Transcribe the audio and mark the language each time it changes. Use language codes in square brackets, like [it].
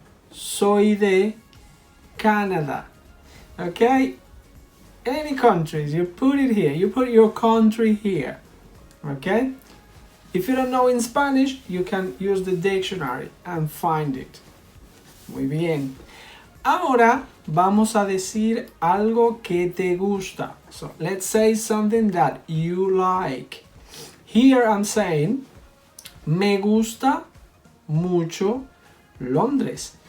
[es] Soy de Canada. Okay? [en] Any countries, you put it here. You put your country here. Okay? If you don't know in Spanish, you can use the dictionary and find it. [es] Muy bien. Ahora vamos a decir algo que te gusta. [en] So let's say something that you like. Here I'm saying, [es] me gusta mucho Londres.